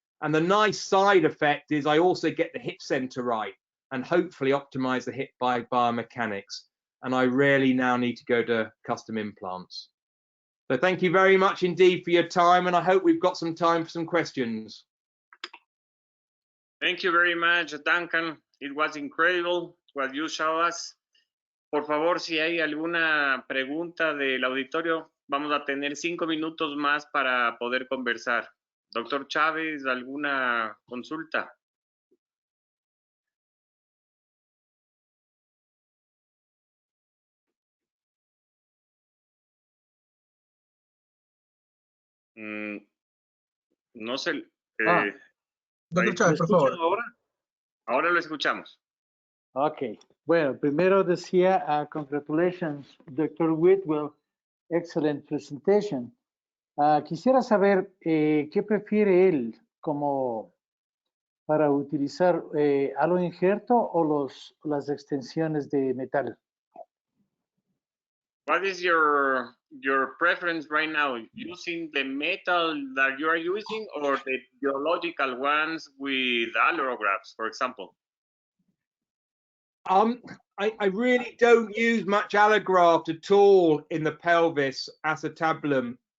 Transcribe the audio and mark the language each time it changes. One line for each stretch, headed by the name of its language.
English: And the nice side effect is I also get the hip center right and hopefully optimize the hip by biomechanics. And I rarely now need to go to custom implants. So thank you very much indeed for your time, and I hope we've got some time for some questions. Thank you very much, Duncan. It was incredible what you showed us.
Spanish: Por favor, si hay alguna pregunta del auditorio, vamos a tener 5 minutos más para poder conversar. Doctor Chávez, ¿alguna consulta? No sé. Doctor Chávez, por favor. Ahora lo escuchamos. Ok. Bueno, primero decía,
English: congratulations,
Spanish: Dr. Whitwell.
English: Excellent presentation.
Spanish: Quisiera saber qué prefiere él como para utilizar halo injerto o las extensiones de metal.
English: What is your preference right now? Using the metal that you are using or the biological ones with allografts, for example? I really don't use much allograft at all in the pelvis acetabulum.